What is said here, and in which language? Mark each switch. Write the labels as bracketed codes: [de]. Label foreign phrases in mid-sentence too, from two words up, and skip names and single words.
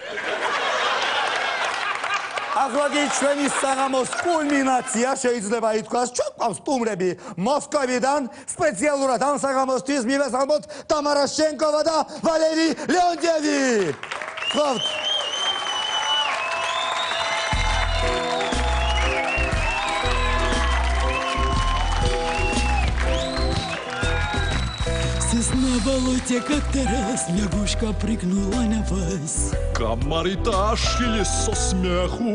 [ka] ახლა ჩვენი საღამოს კულმინაცია შეიძლება ითქვას, ჩვენ გვყავს სტუმრები მოსკოვიდან, სპეციალურად ამ საღამოსთვის მივესალმოთ ტამარა შენკოვა და ვალერი ლეონტიევი. ხოთ. [ru] На болоте как-то раз лягушка прыгнула на вас. Комары-то ошили со смеху.